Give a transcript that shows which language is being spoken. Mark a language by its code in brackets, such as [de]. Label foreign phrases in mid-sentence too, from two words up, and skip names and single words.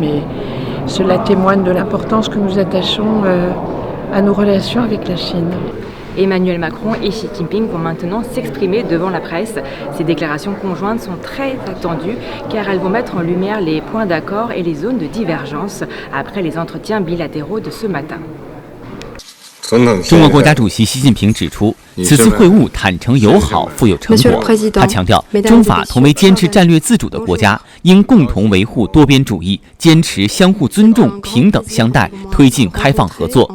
[fr] Et cela témoigne de l'importance que nous attachons à nos relations avec la Chine. Emmanuel Macron et Xi Jinping vont maintenant s'exprimer devant la presse. Ces déclarations conjointes sont très attendues car elles vont mettre en lumière les points d'accord et les zones de divergence après les entretiens bilatéraux de ce matin. [zh] 中国国家主席习近平指出，此次会晤坦诚友好，富有成果。他强调，中法同为坚持战略自主的国家，应共同维护多边主义，坚持相互尊重、平等相待，推进开放合作。